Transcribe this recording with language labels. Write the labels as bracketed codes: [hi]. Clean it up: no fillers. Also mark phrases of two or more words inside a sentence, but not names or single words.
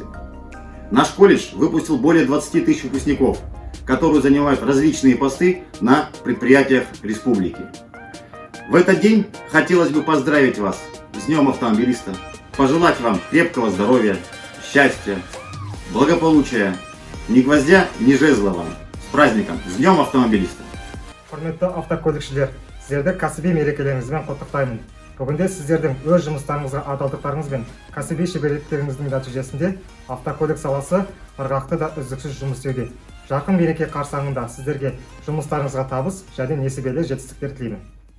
[ru] Наш колледж выпустил более 20 тысяч выпускников, которые занимают различные посты на предприятиях республики. В этот день хотелось бы поздравить вас с Днем автомобилиста, пожелать вам крепкого здоровья, счастья, благополучия, ни гвоздя, ни жезла вам. С праздником, с Днем автомобилиста! [kk] Құрметті автокөлікшілер, сіздерді кәсіби мерекелеріңізбен құттықтаймын. Бүгінде сіздердің өз жұмыстарыңызға адалдықтарыңыз бен кәсіби шеберліктеріңіздің нәтижесінде автокөлік саласы ырғақты да үздіксіз жұмыс істеуде. Жақын мереке қарсаңында сіздерге жұмыстарыңызға табыс және несібелі жетістіктер тілеймін.